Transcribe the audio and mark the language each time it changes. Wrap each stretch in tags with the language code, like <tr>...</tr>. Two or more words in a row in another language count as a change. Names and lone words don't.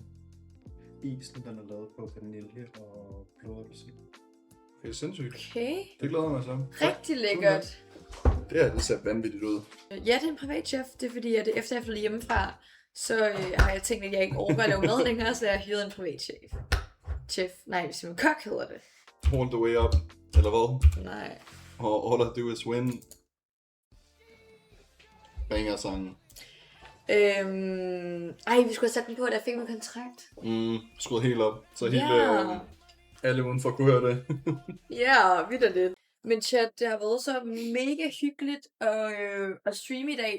<da>Isen den er lavet på vanilje og blåappelsin. Det er sindssygt. Okay. Det glæder mig så. Rigtig lækkert. Det ser vanvittigt ud. Ja, det er en privat chef. Det er fordi, at efter jeg flyttede hjemmefra, så har jeg tænkt, at jeg ikke overgår at lave mad længere, så jeg har hyret en privat chef. Nej, Simon Kok hedder det. All the way up. Eller hvad? Nej. Og all I do is win. Banger sangen. Vi skulle have sat den på, da jeg fik min kontrakt. Skruet helt op. Så hele alle udenfor kunne høre det. Ja, vitterligt. Men chat, det har været så mega hyggeligt at streame i dag.</da>